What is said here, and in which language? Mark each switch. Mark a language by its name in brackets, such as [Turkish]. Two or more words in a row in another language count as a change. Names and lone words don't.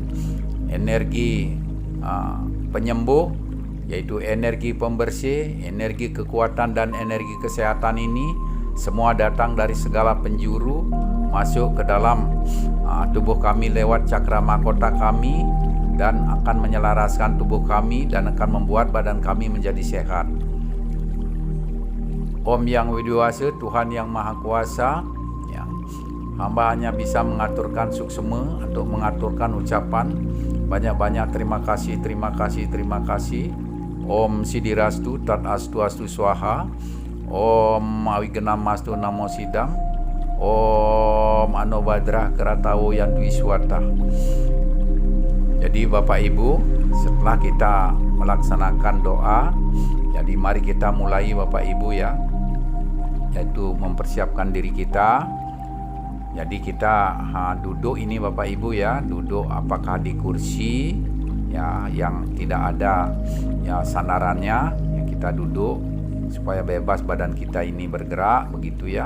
[Indonesian] energi penyembuh, yaitu energi pembersih, energi kekuatan dan energi kesehatan ini semua datang dari segala penjuru masuk ke dalam tubuh kami lewat cakra mahkota kami, dan akan menyelaraskan tubuh kami dan akan membuat badan kami menjadi sehat. Om Yang Widiwasa, Tuhan yang Maha Kuasa ya. Hamba hanya bisa mengaturkan suksema untuk mengaturkan ucapan banyak-banyak terima kasih, terima kasih, terima kasih. [Sanskrit] Om Sidirastu Tat Astu Astu Swaha. Om Awigenamastu Namo Sidam. Om Anobadrah Keratawo Yantu Iswata. [Indonesian] Jadi Bapak Ibu, setelah kita melaksanakan doa, jadi mari kita mulai Bapak Ibu ya, yaitu mempersiapkan diri kita. Jadi kita duduk ini Bapak Ibu ya, duduk apakah di kursi ya yang tidak ada ya sandarannya, ya kita duduk supaya bebas badan kita ini bergerak begitu ya.